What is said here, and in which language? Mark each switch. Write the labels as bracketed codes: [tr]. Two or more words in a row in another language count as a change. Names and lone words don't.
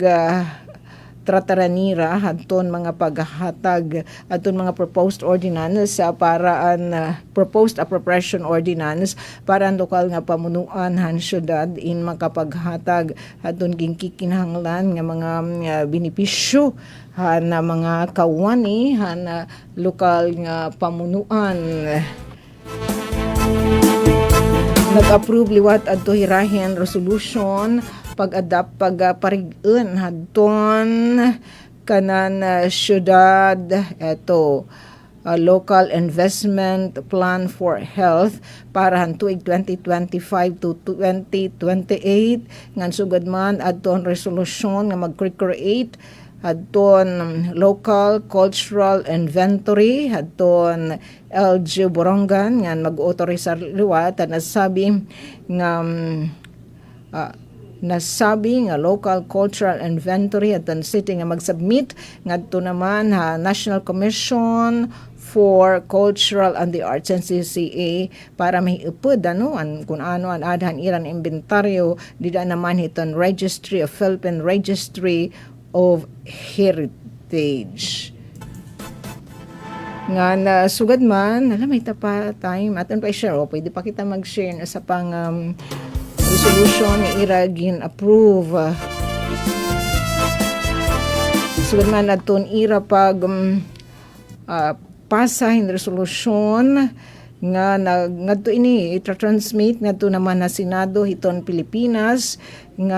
[war] trataranira adton mga paghatag adton mga [en] proposed ordinance [war] para an [en] proposed appropriation ordinance [war] para ang lokal nga pamunuan han syudad in makapaghatag adton gikinahanglan nga mga benepisyo han mga kawani han lokal nga pamunuan. Nag-approve liwat adto hirahin resolution pag-parig-un hadton kanan syudad eto [en] local investment plan for health [war] para tuig 2025 to 2028 ngan sugad man adton resolution nga mag-create adton [en] local cultural inventory [war] adton LG Borongan nga mag-autorisar liwat nasabi nga [en] local cultural inventory [war] at ang city nga mag-submit ngadto naman National Commission for Cultural and the Arts NCCA para mahiupod kung ano ang adhan iran inventaryo dida naman hiton Registry of Philippine Registry of Heritage nga na sugad man may tapa time aton pa i-share pwede pa kita mag-share sa pang resolution nga ira gin-approve. Sugad man adton ira pag pasa in resolution nga ngadto ini i-transmit ngadto naman na Senado hiton Pilipinas nga